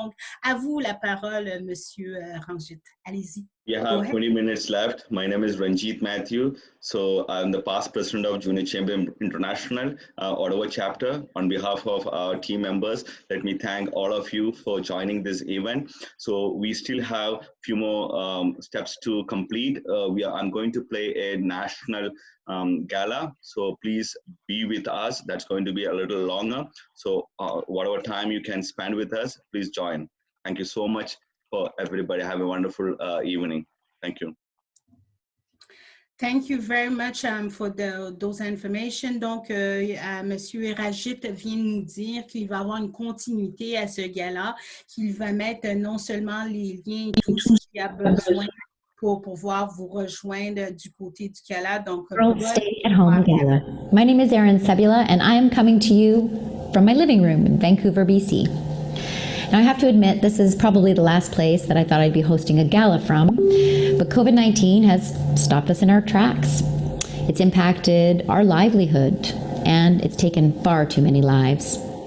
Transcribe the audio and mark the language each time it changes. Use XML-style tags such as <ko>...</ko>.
<fr>Donc, à vous la parole, Monsieur Ranjit. Allez-y.</fr> <en>We have 20 minutes left. My name is Ranjit Matthew. So I'm the past president of Junior Chamber International, Ottawa chapter. On behalf of our team members, let me thank all of you for joining this event. So we still have a few more steps to complete. I'm going to play a national gala. So please be with us. That's going to be a little longer. So whatever time you can spend with us, please join. Thank you so much for everybody. Have a wonderful evening. Thank you. Thank you very much for those information.</en> <fr>Donc, Monsieur Rajit vient nous dire qu'il va avoir une continuité à ce gala, qu'il va mettre non seulement les liens et tout ce qu'il y a besoin pour pouvoir vous rejoindre du côté du gala. Donc,</fr> <en>Stay at Home Gala. My name is Erin Sebula, and I am coming to you from my living room in Vancouver, BC. Now, I have to admit, this is probably the last place that I thought I'd be hosting a gala from, but COVID-19 has stopped us in our tracks. It's impacted our livelihood, and it's taken far too many lives.</en>